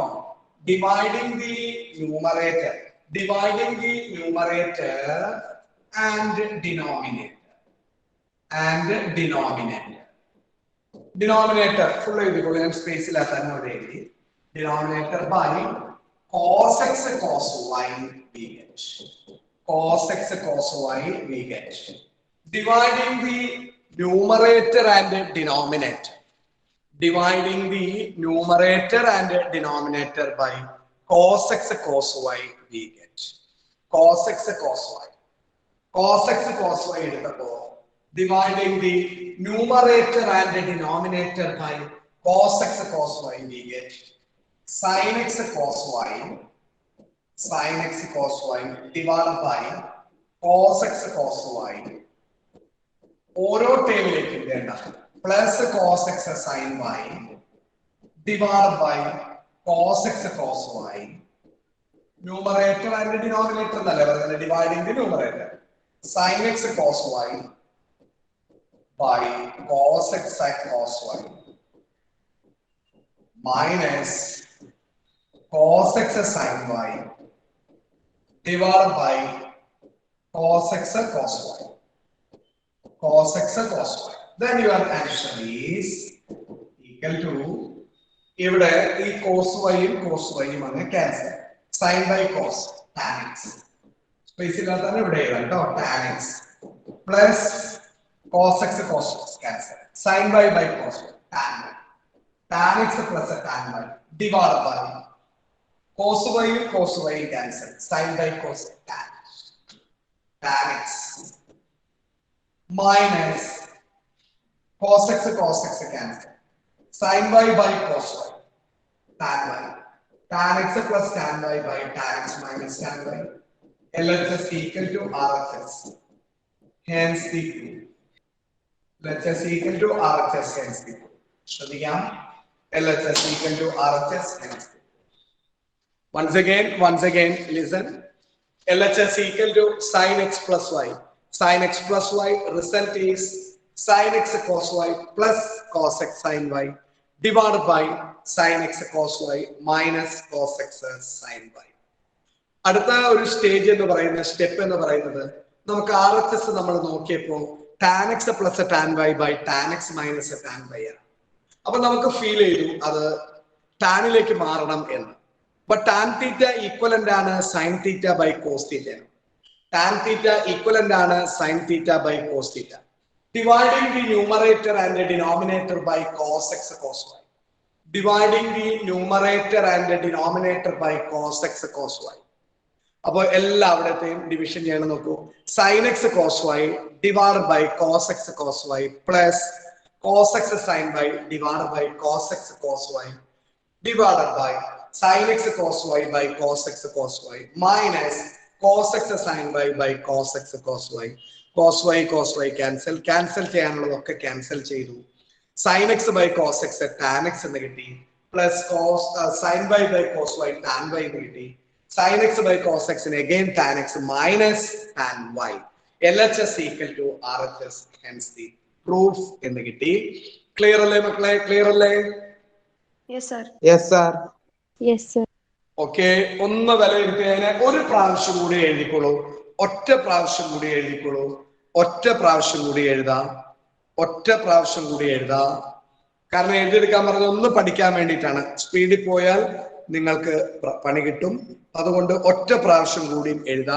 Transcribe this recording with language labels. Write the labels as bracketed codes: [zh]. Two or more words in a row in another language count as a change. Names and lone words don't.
[en] dividing the numerator and denominator full [ml] എഴുതിക്കോളൂ, ഞാൻ സ്പേസിലാക്കാൻ അവിടെ എഴുതി. [en] denominator by cos x cos y we get. Cos x cos y we get. Dividing the numerator and denominator. Dividing the numerator and denominator by cos x cos y we get. Cos x cos y. Cos x cos y എടുത്തപ്പോ dividing the numerator and denominator by cos x cos y we get sin x cos y divided by cos x cos y. [ml] ഓരോ ടേമിലേക്കും വേണ്ട [en] പ്ലസ് cos x sin y divided by cos x cos y. numerator and denominator [ml] എന്നല്ലേ പറയുന്നത്, [en] dividing the numerator. sin x cos y by cos x cos y minus cos x sin y divided by cos x cos y. Cos x cos y. Then your answer is equal to, [ml] ഇവിടെ ഈ [en] cos y [ml] യും അങ്ങ് ക്യാൻസൽ. [en] sin by cos tan x [ml] സ്പേസ് ഇല്ലാത്ത ഇവിടെ എഴുതാം കേട്ടോ. [en] tan x plus cos x cos y cancel. sin by cos y tan x plus tan y divided by cos y cancel. sin by cos tan x minus cos x cancel. sin y by cos y tan x plus tan y by tan x minus tan y. LHS equal to RHS. Hence the LHS equal to RHS. Hence the ശ്രദ്ധിക്കാം. LHS equal to RHS. Hence once again listen. LHS equal to sin x plus y. Sin x plus y result is sin x cos y plus cos x sin y divided by sin x cos y minus cos x sin y. [ml] അടുത്ത ഒരു സ്റ്റേജ് എന്ന് പറയുന്ന സ്റ്റെപ്പ് എന്ന് പറയുന്നത് നമുക്ക് RHS നമ്മൾ നോക്കിയപ്പോൾ [en] tan x plus tan y by tan x minus tan y [ml] ആണ്. അപ്പൊ നമുക്ക് ഫീൽ ചെയ്തു അത് ടാനിലേക്ക് മാറണം എന്ന്. [en] But tan theta equivalent ആണ് sin theta by cos theta. Tan theta equivalent ആണ് sin theta by cos theta. Dividing the numerator and the denominator by cos x cos y. Dividing the numerator and the denominator by cos x cos y. [ml] അപ്പോൾ എല്ലാവിടത്തെയും ഡിവിഷൻ ചെയ്യണം നോക്കൂ. [en] sin x cos y divided by cos x cos y plus cos x sin y divided by cos x cos y divided by sin x cos y by cos x cos y minus cos x sin y by cos x cos y. cos y cancel [ml] ചെയ്യാനുള്ളതൊക്കെ ക്യാൻസൽ ചെയ്തു. [en] sin x by cos x tan x [ml] എന്ന് കിട്ടി [en] plus cos sin y by cos y tan y [ml] എന്ന് കിട്ടി. [en] sin x by cos x again tan x minus tan y. LHS equal to RHS, hence the proof [ml] എന്ന് കിട്ടി. ക്ലിയർ അല്ലേ മക്കളെ? ക്ലിയർ അല്ലേ? [en] Yes, sir. Yes, sir. Yes, sir. [ml] ഓക്കെ, ഒന്ന് വിലയിരുത്തിയതിനെ ഒരു പ്രാവശ്യം കൂടി എഴുതിക്കോളൂ. ഒറ്റ പ്രാവശ്യം കൂടി എഴുതിക്കോളൂ. ഒറ്റ പ്രാവശ്യം കൂടി എഴുതാം. ഒറ്റ പ്രാവശ്യം കൂടി എഴുതാം. കാരണം എഴുതിയെടുക്കാൻ പറഞ്ഞ ഒന്ന് പഠിക്കാൻ വേണ്ടിയിട്ടാണ്. സ്പീഡിൽ പോയാൽ നിങ്ങൾക്ക് പണി കിട്ടും. അതുകൊണ്ട് ഒറ്റ പ്രാവശ്യം കൂടി എഴുതാ.